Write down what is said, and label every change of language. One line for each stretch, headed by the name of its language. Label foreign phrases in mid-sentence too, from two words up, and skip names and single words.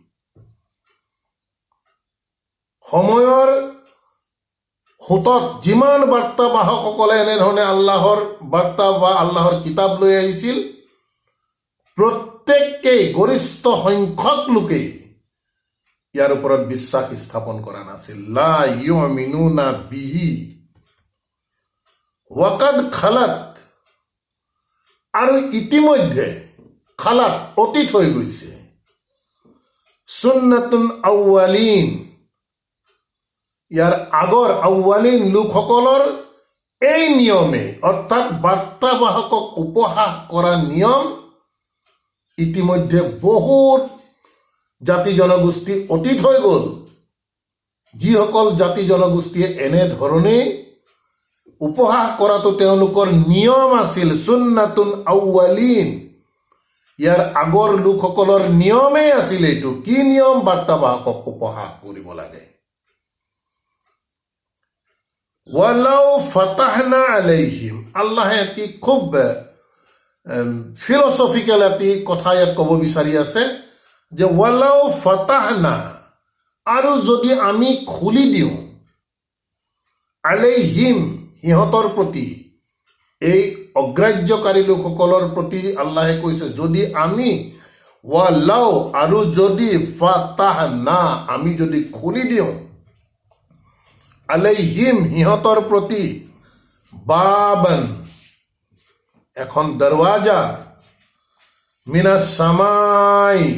Assamese: সময়ৰ সোঁতত যিমান বাৰ্তাবাহকসকলে এনেধৰণে আল্লাহৰ বাৰ্তা বা আল্লাহৰ কিতাপ লৈ আহিছিল, প্ৰত্যেকেই, গৰিষ্ঠ সংখ্যক লোকেই ইয়াৰ ওপৰত বিশ্বাস স্থাপন কৰা নাছিল।
Arabic: لا يؤمنون به وقد خلت,
Assamese: আৰু ইতিমধ্যে খালাত, অতীত হৈ গৈছে,
Arabic: سنة الأولين,
Assamese: ইয়াৰ আগৰ আউৱালিন লোকসকলৰ এই নিয়মে, অৰ্থাৎ বাৰ্তাবাহকক উপহাস কৰা নিয়ম ইতিমধ্যে বহুত জাতি জনগোষ্ঠী অতীত হৈ গ'ল। যিসকল জাতি জনগোষ্ঠীয়ে এনেধৰণেই উপহাস কৰাটো তেওঁলোকৰ নিয়ম আছিল,
Arabic: سنة الأولين,
Assamese: ইয়াৰ আগৰ লোকসকলৰ নিয়মেই আছিল। এইটো কি নিয়ম? বাৰ্তাবাহকক উপহাস কৰিব লাগে।
Arabic: ولو فتحنا عليهم,
Assamese: আল্লাহে এটি খুব ফিলচফিকেল এটি কথা ইয়াত ক'ব বিচাৰি আছে যে
Arabic: ولو فتحنا,
Assamese: আৰু যদি আমি খুলি দিওঁ, আলাইহিম, সিহঁতৰ প্ৰতি, এই অগ্ৰাহ্যকাৰী লোকসকলৰ প্ৰতি আল্লাহে কৈছে যদি আমি, ওয়ালাউ, আৰু যদি, ফাতাহনা, আমি যদি খুলি দিওঁ, আলাইহিম, সিহঁতৰ প্ৰতি, বাবান, এখন দৰৱাজা,
Arabic: من السماء,